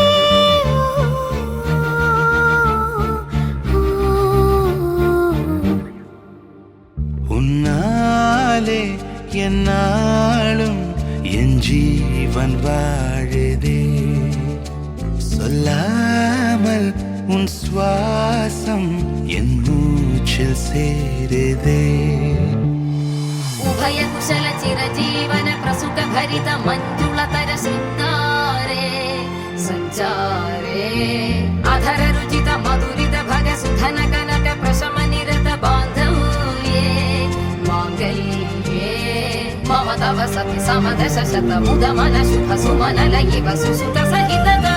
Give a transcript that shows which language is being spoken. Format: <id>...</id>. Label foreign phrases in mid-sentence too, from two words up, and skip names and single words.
<ta>உன்னாலே என்னாலும் என் ஜீவன் வாழுதே, சொல்லாமல் உன் சுவாசம் என் மூச்சில் சேருதே.</ta> <sa>उभय कुशल चिरजीवन प्रसुख भरित मञ्जुलतर शृङ्गारे सञ्चारे, अधर रुचित मधुरित भग सुधन कनक प्रशम निरत बान्धव्ये, माङ्गल्ये मम तव सति समदश शत मुद मन शुभ सुमन लयिव सुसुत सहित</sa>